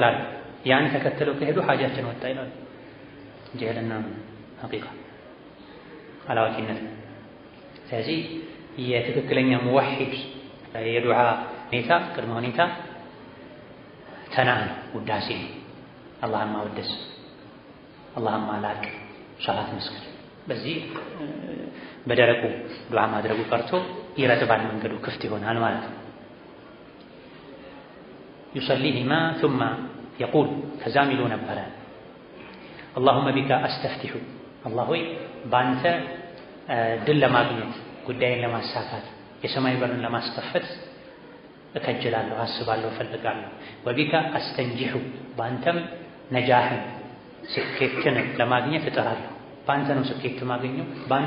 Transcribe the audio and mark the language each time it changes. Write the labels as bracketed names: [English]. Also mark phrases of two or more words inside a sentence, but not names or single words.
[Amharic] አለው። ያን ተከትለው ከሄዱ ሐጃችን ወጣ ይላል። ጀህልና ሐቂቃ አላዋቂነት። ስለዚህ የትክክለኛ ሙወሂድ የዱዓ ሁኔታ ቅድመ ሁኔታ ተናህ ነው፣ ውዳሴ ነው። አላህን ማወደስ፣ አላህን ማላቅ፣ ሶላት መስገድ። በዚህ በደረቁ ዱዓ ማድረጉ ቀርቶ ይረጥባል፣ መንገዱ ክፍት ይሆናል ማለት ነው። [Arabic] يصليهما ثم يقول [Amharic] ከዛም ይሉ ነበረ [Arabic] اللهم بك استفتح [Amharic] الله ሆይ ባንተ ድል ለማግኘት ጉዳይን ለማሳካት የሰማይ በርን ለማስከፈት እከጅላለሁ፣ አስባለሁ፣ እፈልጋለሁ። [Arabic] وبك أستنجح [Amharic] ባንተም ነጃህን ስኬትን ለማግኘት እጥራለሁ። ባንተ ነው ስኬት ማገኘው፣ ባንተ